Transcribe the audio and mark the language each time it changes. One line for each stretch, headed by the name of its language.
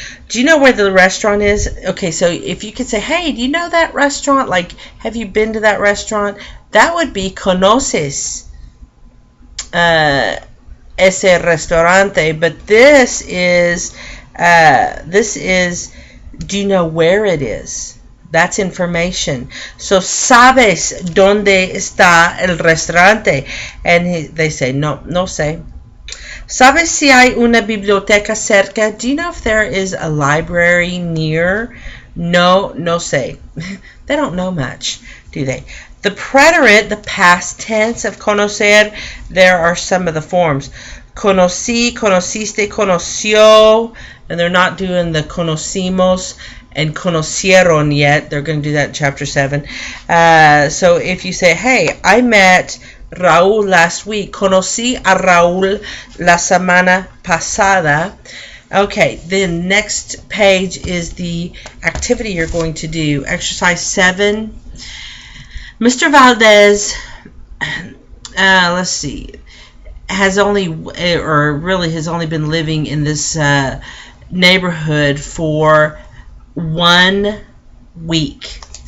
English: Do you know where the restaurant is? Okay, so if you could say, hey, do you know that restaurant? Like, have you been to that restaurant? That would be
Spanish: conoces ese restaurante.
English: But this is do you know where it is? That's information. So,
Spanish: ¿sabes dónde está el restaurante?
English: And they say,
Spanish: no sé. ¿Sabes si hay una biblioteca cerca?
English: Do you know if there is a library near?
Spanish: No sé.
English: They don't know much, do they? The preterite, the past tense of conocer, there are some of the forms. Conocí, conociste, conoció, and they're not doing the conocimos and conocieron yet. They're going to do that in chapter 7. So if you say, hey, I met Raúl last week.
Spanish: Conocí a Raúl la semana pasada.
English: Okay, the next page is the activity you're going to do. Exercise 7. Mr. Valdez, let's see, has only been living in this neighborhood for 1 week.